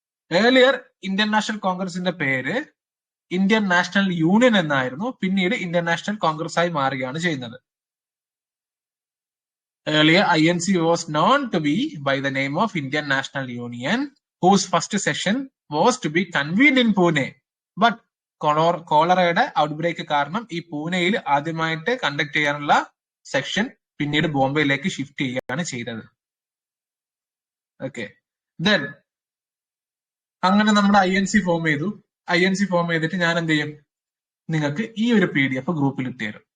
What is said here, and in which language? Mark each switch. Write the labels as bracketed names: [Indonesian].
[Malayalam] Earlier Indian national കോൺഗ്രസിന്റെ പേര് Indian national union എന്നായിരുന്നു. പിന്നീട് ഇന്ത്യൻ നാഷണൽ കോൺഗ്രസ് ആയി മാറുകയാണ് ചെയ്യുന്നത്. [English] Earlier, INC was known to be by the name of Indian National Union, whose first session was to be convened in Pune. [Malayalam] But കോളറയുടെ outbreak കാരണം ഈ പൂനെയിൽ ആദ്യമായിട്ട് കണ്ടക്ട് ചെയ്യാനുള്ള സെക്ഷൻ പിന്നീട് ബോംബെയിലേക്ക് ഷിഫ്റ്റ് ചെയ്യുകയാണ് ചെയ്തത്. ഓക്കെ, ദെൻ അങ്ങനെ നമ്മുടെ INC ഫോം ചെയ്തു. INC ഫോം ചെയ്തിട്ട് ഞാൻ എന്ത് ചെയ്യും, നിങ്ങൾക്ക് ഈ ഒരു PDF ഗ്രൂപ്പിൽ ഇട്ട് തരും.